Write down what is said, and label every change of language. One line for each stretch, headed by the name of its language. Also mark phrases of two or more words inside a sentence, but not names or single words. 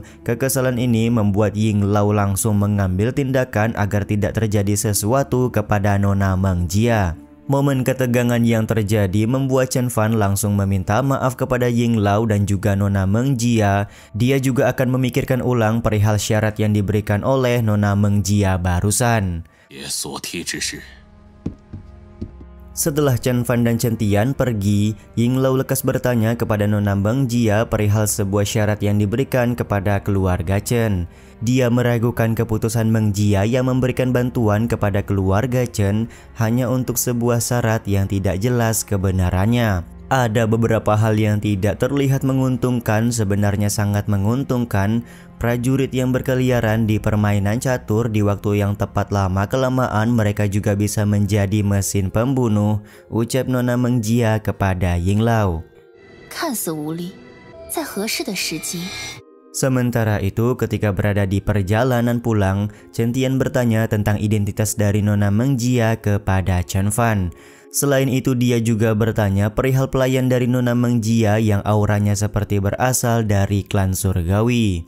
Indonesian: Kekesalan ini membuat Ying Lao langsung mengambil tindakan agar tidak terjadi sesuatu kepada Nona Meng Jia. Momen ketegangan yang terjadi membuat Chen Fan langsung meminta maaf kepada Ying Lao dan juga Nona Meng Jia. Dia juga akan memikirkan ulang perihal syarat yang diberikan oleh Nona Meng Jia barusan.
Chinese: 别所提之事。
Indonesian: Setelah Chen Fan dan Chen Tian pergi, Ying Lao lekas bertanya kepada Nona Meng Jia perihal sebuah syarat yang diberikan kepada keluarga Chen. Dia meragukan keputusan Meng Jia yang memberikan bantuan kepada keluarga Chen hanya untuk sebuah syarat yang tidak jelas kebenarannya. Ada beberapa hal yang tidak terlihat menguntungkan, sebenarnya sangat menguntungkan. Prajurit yang berkeliaran di permainan catur di waktu yang tepat, lama-kelamaan mereka juga bisa menjadi mesin pembunuh, ucap Nona Meng Jia kepada Ying Lao.
Chinese: 看似无力，在合适的时机。
Indonesian: Sementara itu, ketika berada di perjalanan pulang, Chen Tian bertanya tentang identitas dari Nona Meng Jia kepada Chen Fan. Selain itu, dia juga bertanya perihal pelayan dari Nona Meng Jia yang auranya seperti berasal dari klan surgawi.